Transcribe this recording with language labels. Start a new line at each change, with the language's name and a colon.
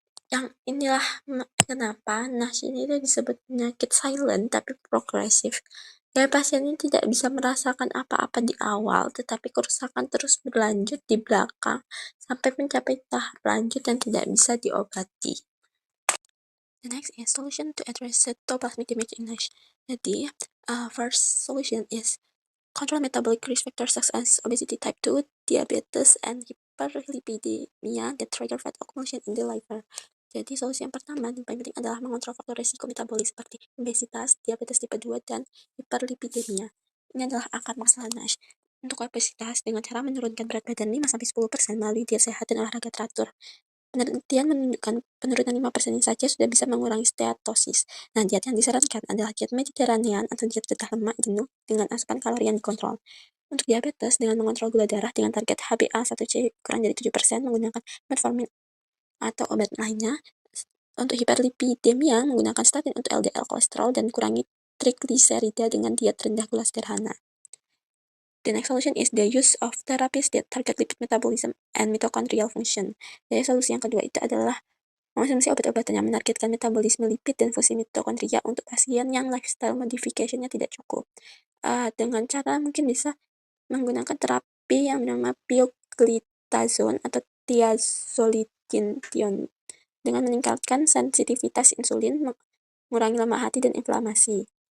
Indonesian: Yang inilah kenapa NASH ini disebut penyakit silent tapi progresif. Ya, pasien ini tidak bisa merasakan apa-apa di awal, tetapi kerusakan terus berlanjut di belakang sampai mencapai tahap lanjut yang tidak bisa diobati.
English: The next is solution to address cytoplasmic damage in NASH.
Indonesian: Jadi,
English: first solution is control metabolic risk factors such as obesity type 2, diabetes, and hyperlipidemia that trigger fat accumulation in the liver.
Indonesian: Jadi, solusi yang pertama dan paling penting adalah mengontrol faktor risiko metabolik seperti obesitas, diabetes tipe 2, dan hyperlipidemia. Ini adalah akar masalah NASH. Untuk obesitas, dengan cara menurunkan berat badan 5-10% melalui diet sehat dan olahraga teratur. Penelitian menunjukkan penurunan 5% saja sudah bisa mengurangi steatosis. Nah, diet yang disarankan adalah diet Mediterranean atau diet rendah lemak jenuh dengan asupan kalori yang dikontrol. Untuk diabetes, dengan mengontrol gula darah dengan target HbA1c kurang dari 7% menggunakan metformin atau obat lainnya. Untuk hiperlipidemia, menggunakan statin untuk LDL kolesterol dan kurangi trigliserida dengan diet rendah gula sederhana.
English: The next solution is the use of therapies that target lipid metabolism and mitochondrial function.
Indonesian: Jadi solusi yang kedua itu adalah mengonsumsi obat-obatan yang menargetkan metabolisme lipid dan fungsi mitokondria untuk pasien yang lifestyle modification-nya tidak cukup. Dengan cara mungkin bisa menggunakan terapi yang bernama pioglitazone atau thiazolidinedione dengan meningkatkan sensitivitas insulin, mengurangi lemak hati dan inflamasi.